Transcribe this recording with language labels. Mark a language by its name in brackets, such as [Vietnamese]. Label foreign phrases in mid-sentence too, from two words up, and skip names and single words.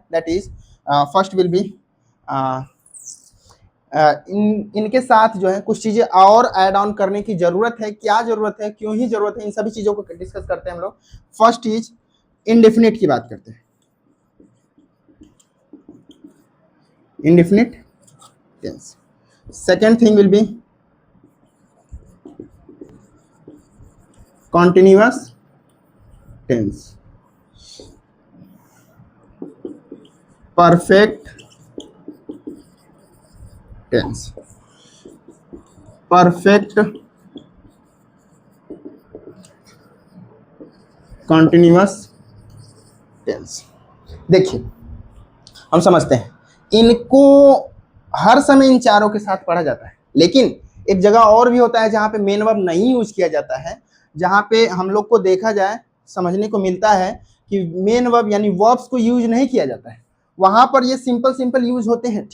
[English] that is first will be [Hindi] इनके साथ जो है कुछ चीजें और [English] add on [Hindi] करने की जरूरत है। क्या जरूरत है, क्यों ही जरूरत है, इन सभी चीजों को डिस्कस करते हैं हम लोग। [English] first is indefinite [Hindi] की बात करते हैं। [English] indefinite tense. second thing will be continuous tense, perfect tense, perfect continuous tense। [Hindi] देखिए हम समझते हैं इनको हर समय इन चारों के साथ पढ़ा जाता है, लेकिन एक जगह और भी होता है जहां पे [English] main verb [Hindi] नहीं यूज किया जाता है, जहां पे हम लोग को देखा जाए समझने को मिलता है कि [English] main verb [Hindi] यानी वर्ब्स को यूज नहीं किया जाता है, वहां पर ये [English] simple use [Hindi] होते हैं।